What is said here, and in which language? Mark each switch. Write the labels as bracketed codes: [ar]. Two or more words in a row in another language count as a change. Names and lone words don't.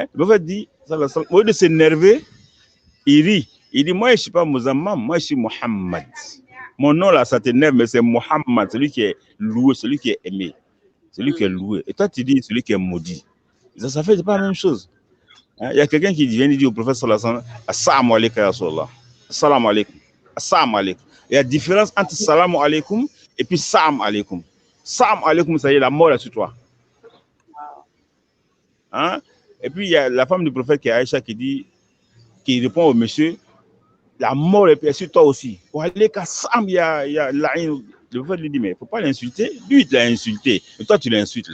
[fr] Le prophète dit, au lieu de s'énerver, il rit. Il dit, moi, je ne suis pas Muzammam, moi, je suis Mohammed. Mon nom, là, ça t'énerve, mais c'est Mohammed, celui qui est loué, celui qui est aimé, celui qui est loué. Et toi, tu dis, celui qui est maudit. Ça fait pas la même chose. Il y a quelqu'un qui vient dire au prophète [ar] صلى الله عليه وسلم, السلام عليكم يا رسول الله. السلام عليكم. السلام عليكم. [fr] Il y a différence entre [ar] سلام عليكم [fr] et puis [ar] سلام عليكم. سلام عليكم, [fr] ça y est, la mort est sur toi. Hein? Et puis il y a la femme du prophète qui est Aïcha qui répond au monsieur, la mort est sur toi aussi. Le prophète lui dit, mais il ne faut pas l'insulter. Lui, il l'a insulté. Et toi, tu l'insultes là.